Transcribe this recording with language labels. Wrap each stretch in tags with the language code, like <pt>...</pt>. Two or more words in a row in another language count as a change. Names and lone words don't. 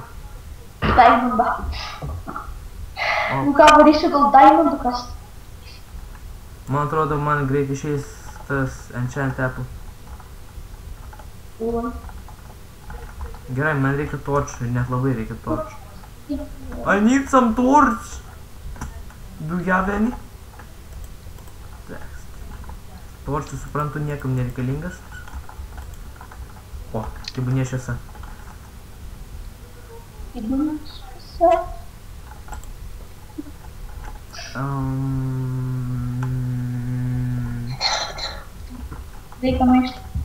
<lt>Diamondą. Nu ką, varysiu gal diamondų kas? Man atrodo, man greit išeis tas</lt> <en>enchant apple.</en> <lt>Gerai, man reikia torčių, net labai reikia torčių.</lt> <en>I need some torch! Do you have any?</en> <lt>Torčių, suprantu, niekam nereikalingas. O, tebūnie šviesa. Reikia maišti.</lt>